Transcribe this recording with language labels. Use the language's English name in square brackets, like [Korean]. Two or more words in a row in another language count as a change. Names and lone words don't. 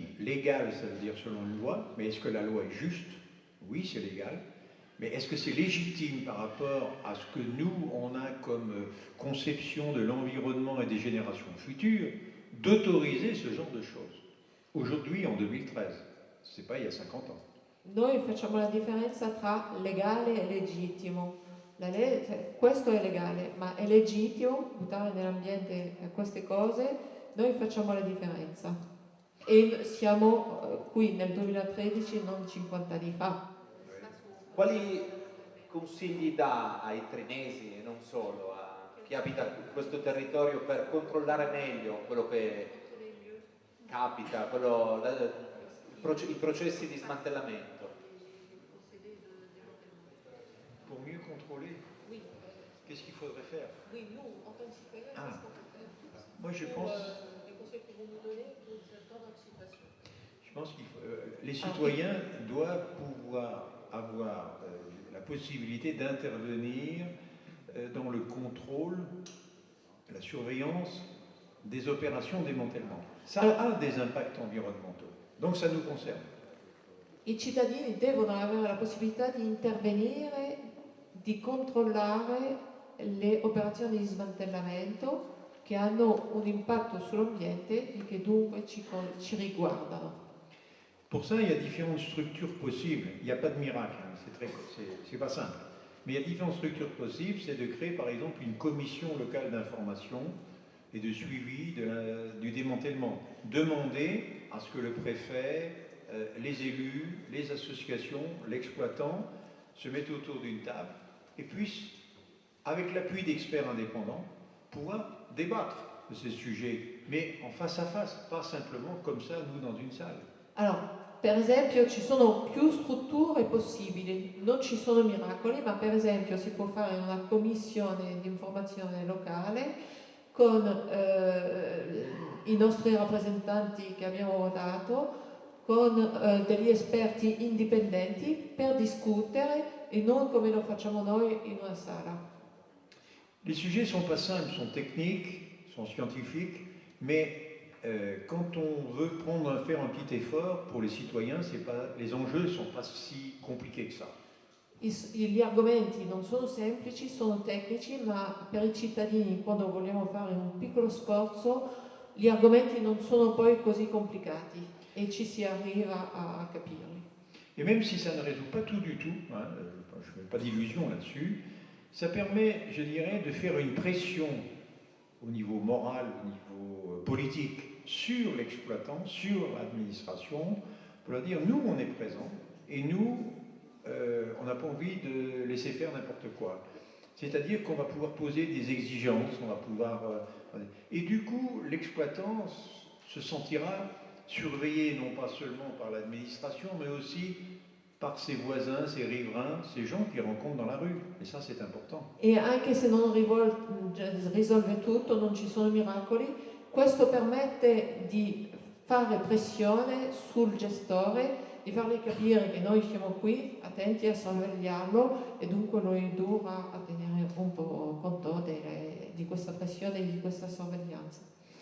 [French] Légal, ça veut dire selon une loi, mais est-ce que la loi est juste? Oui, c'est légal. Mais est-ce que c'est légitime par rapport à ce que nous, on a comme conception de l'environnement et des générations futures, d'autoriser ce genre de choses? Aujourd'hui, en 2013, c'est pas il y a 50 ans. [Italian] noi facciamo la differenza tra legale e legittimo. Questo è legale, ma è legittimo buttare nell'ambiente queste cose? Noi facciamo la differenza. E siamo qui nel 2013, non 50 anni fa. Quali consigli dà ai trinesi e non solo, a chi abita questo territorio, per controllare meglio quello che capita, i processi di smantellamento? [French] Pour mieux contrôler, Oui. qu'est-ce qu'il faudrait faire? Oui, nous, en tant que citoyens, Ah. qu'est-ce qu'on peut faire? Moi, je pense, Les conseils que vous nous donnez dans notre situation. je pense que les citoyens doivent pouvoir avoir la possibilité d'intervenir dans le contrôle, la surveillance des opérations de démantèlement. Ça a des impacts environnementaux, donc ça nous concerne. [Italian] I cittadini devono avere la possibilità di intervenire, di controllare le operazioni di smantellamento che hanno un impatto sull'ambiente e che dunque ci riguardano. [French] Pour ça, il y a différentes structures possibles. Il n'y a pas de miracle, hein. C'est pas simple. Mais il y a différentes structures possibles. C'est de créer par exemple une commission locale d'information et de suivi du démantèlement. Demander à ce que le préfet, les élus, les associations, l'exploitant se mettent autour d'une table et puissent, avec l'appui d'experts indépendants, pouvoir débattre de ces sujets, mais en face à face, pas simplement comme ça, nous, dans une salle. [Italian] Allora, per esempio ci sono più strutture possibili, non ci sono miracoli, ma per esempio si può fare una commissione di informazione locale con i nostri rappresentanti che abbiamo votato, con degli esperti indipendenti per discutere e non come lo facciamo noi in una sala. [French] Les sujets ne sont pas simples, sont techniques, sont scientifiques, mais quand on veut faire un petit effort pour les citoyens, les enjeux ne sont pas si compliqués que ça. [Italian] Gli argomenti non sono semplici, sono tecnici, ma per i cittadini, quando vogliamo fare un piccolo sforzo, gli argomenti non sono poi così complicati e ci si arriva a capirli. [French] Et même si ça ne résout pas tout du tout, hein, je ne fais pas d'illusion là-dessus, ça permet, je dirais, de faire une pression au niveau moral, au niveau politique, sur l'exploitant, sur l'administration, pour leur dire, nous, on est présents, et nous, on n'a pas envie de laisser faire n'importe quoi. C'est-à-dire qu'on va pouvoir poser des exigences, on va pouvoir... et du coup, l'exploitant se sentira surveillé, non pas seulement par l'administration, mais aussi par ses voisins, ses riverains, ces gens qu'il rencontre dans la rue. Et ça, c'est important. [Italian] E anche se non risolve tutto, non ci sono miracoli, questo permette di fare pressione sul gestore, di fargli capire che noi siamo qui, attenti a sorvegliarlo, e dunque lo indurrà a tenere un po' conto di questa pressione e di questa sorveglianza.